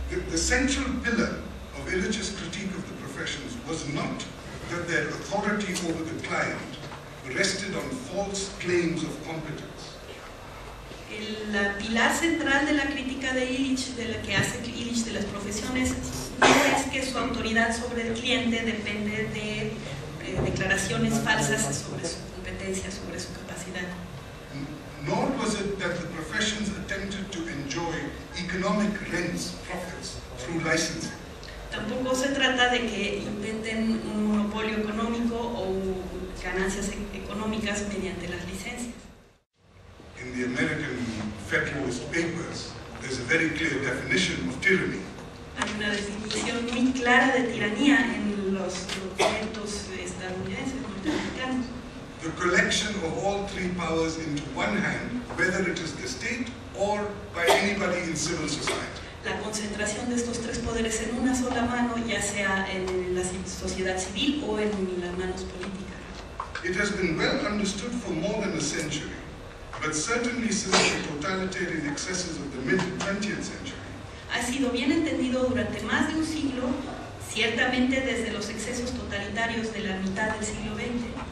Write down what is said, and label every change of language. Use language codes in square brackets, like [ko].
[en] The central pillar of Illich's critique of the professions was not that their authority over the client rested on false claims of competence. [es] El pilar central de la crítica de Illich, de la que hace Illich de las profesiones, no es que su autoridad sobre el cliente depende de declaraciones falsas sobre su competencia, sobre su capacidad. [en] Nor was it that the professions attempted to enjoy economic rents, profits, through licensing. [es] Tampoco se trata de que inventen un monopolio económico o ganancias económicas mediante las licencias. [en] In the American Federalist Papers, there's a very clear definition of tyranny. [es] Hay una definición muy clara de tiranía en los documentos estadounidenses, norteamericanos. [en] The collection of all three powers into one hand, whether it is the state or by anybody in civil society. [es] La concentración de estos tres poderes en una sola mano, ya sea en la sociedad civil o en las manos políticas. [en] It has been well understood for more than a century, but certainly since the totalitarian excesses of the mid-20th century. [es] Ha sido bien entendido durante más de un siglo, ciertamente desde los excesos totalitarios de la mitad del siglo XX.